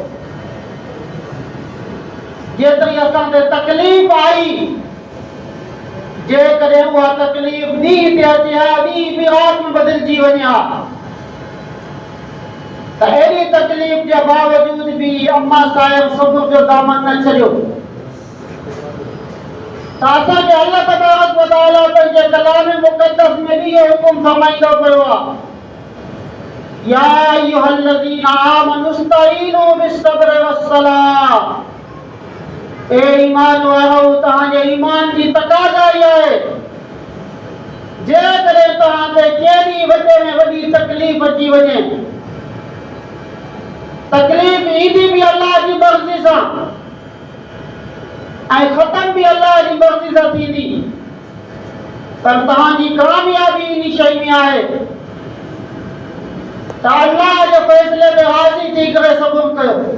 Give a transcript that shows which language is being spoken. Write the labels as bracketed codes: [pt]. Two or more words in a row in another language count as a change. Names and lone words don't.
[sd] जेतिरी असां ते तकलीफ़ आई जेकॾहिं उहा तकलीफ़ ॾींहं ते अचे हा ॾींहं बि राति में बदिलजी वञे हा त अहिड़ी तकलीफ़ जे बावजूद भी अम्मा साहिब सबुर जो दामन न छॾियो। त असांखे [ar] الله تبارك وتعالى [sd] पंहिंजे कलाम मुक़द्दस में भी इहो हुकुम फरमाईंदो पियो आहे [ar] يا أيها الذين آمنوا استعينوا بالصبر والصلاة [sd] ए ईमान वारो तहांजे ईमान जी तकाज़ा ई आहे जेकॾहिं तव्हांखे कहिड़ी वॾे में वॾी तकलीफ़ अची वञे, तकलीफ़ ईंदी बि अल्लाह जी मर्ज़ी सां ऐं ख़तम बि अल्लाह जी मर्ज़ी सां थींदी, पर तव्हांजी कामयाबी इन शइ में आहे त अल्लाह जे फ़ैसिले ते राज़ी थी करे सबुर कयो।